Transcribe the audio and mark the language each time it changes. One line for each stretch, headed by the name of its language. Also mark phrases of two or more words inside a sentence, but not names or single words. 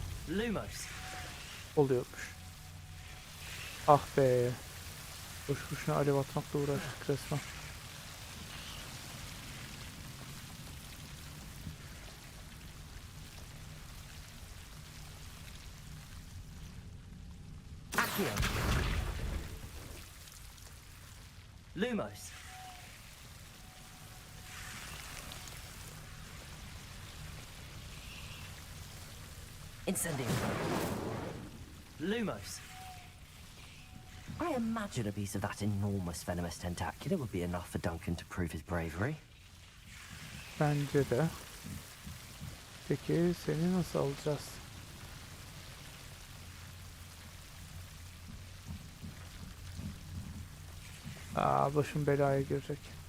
Turkish: Lumos. Oluyormuş. Ah be. Boş boşuna alev atmakla uğraştık resmen. Accio. Lumos. Incendio. Lumos.
English: I imagine a piece of that enormous venomous tentacular would be enough for Duncan to prove his bravery.
Turkish: Bence de. Peki seni nasıl alacağız? Başım belaya girecek.